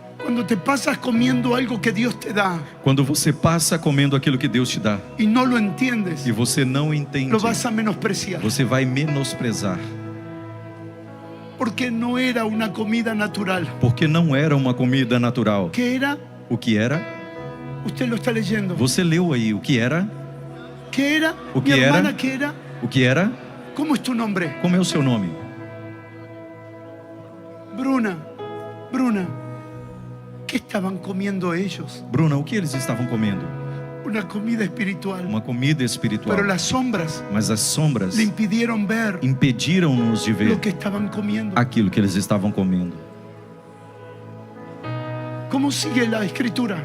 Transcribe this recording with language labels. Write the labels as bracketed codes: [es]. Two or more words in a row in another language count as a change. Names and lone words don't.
[es] Cuando te pasas comiendo algo que Dios te da [pt] Quando você passa comendo aquilo que Deus te dá [es] y no lo entiendes, [pt] e você não entende, [es] lo vas a menospreciar. [pt] você vai menosprezar, [es] Porque no era una comida natural. [pt] porque não era uma comida natural. [es] ¿Qué era? [pt] O que era? [es] Usted lo está leyendo. [pt] Você leu aí o que era? [es] ¿Qué era? ¿O Mi qué era? hermana, ¿qué era? [pt] O que era? [es] ¿Cómo es tu nombre? [pt] Como é o seu nome? Bruna. Bruna. [es] ¿Qué estaban comiendo ellos? [pt] Bruna, o que eles estavam comendo? [es] Una comida espiritual. [pt] Uma comida espiritual. [es] Pero las sombras [pt] Mas as sombras [es] le impidieron ver [pt] impediram-nos de ver [es] lo que estaban comiendo. [pt] aquilo que eles estavam comendo. [es] ¿Cómo sigue la escritura?